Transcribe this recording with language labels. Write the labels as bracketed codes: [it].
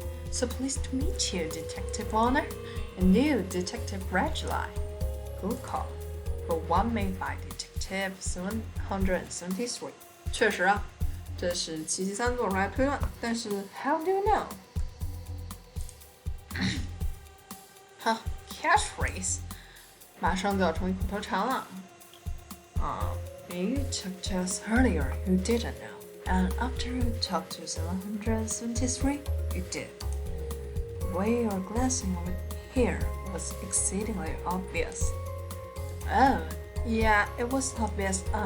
[en] So pleased to meet you, Detective Honor. And you, Detective Red July. Good call. For one made by Detective 773. [zh] 确实啊，这是773做出来推断，但是 [en] How do you know? Catchphrase. [zh] 马上就要成为口头禅了。 [en] You talked to us earlier, you didn't know. And after you talked to 773, you did. The way you are glancing over here was exceedingly obvious. Oh, Yeah, it was obvious.